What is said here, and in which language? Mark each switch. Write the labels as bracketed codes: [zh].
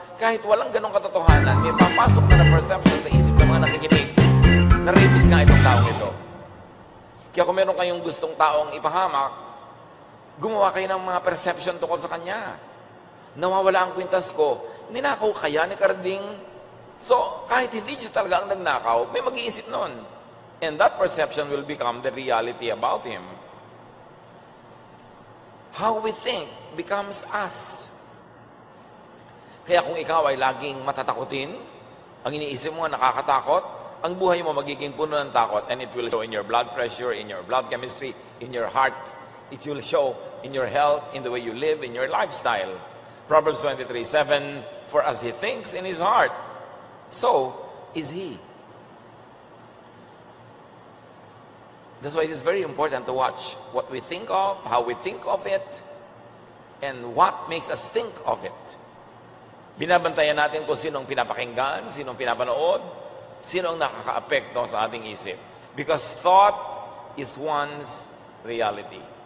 [tl] Kahit walang ganong katotohanan, may papasok na perception sa isip ng mga nakikinig na rapist nga itong taong ito. Kaya kung meron kayong gustong taong ipahamak, gumawa kayo ng mga perception tungkol sa kanya. Nawawala ang kwintas ko. Ninakaw kaya ni Carding? So, kahit hindi siya talaga ang nagnakaw, may mag-iisip nun. [en] And that perception will become the reality about him. How we think becomes us. [tl] Kaya kung ikaw ay laging matatakutin, ang iniisip mo nakakatakot, ang buhay mo magiging puno ng takot, [en] and it will show in your blood pressure, in your blood chemistry, in your heart. It will show in your health, in the way you live, in your lifestyle. Proverbs 23:7, for as he thinks in his heart, so is he. That's why it is very important to watch what we think of, how we think of it, and what makes us think of it. [tl] Binabantayan natin kung sinong pinapakinggan, sinong pinapanood, sino ang nakaka-apekto sa ating isip. [en] Because thought is one's reality.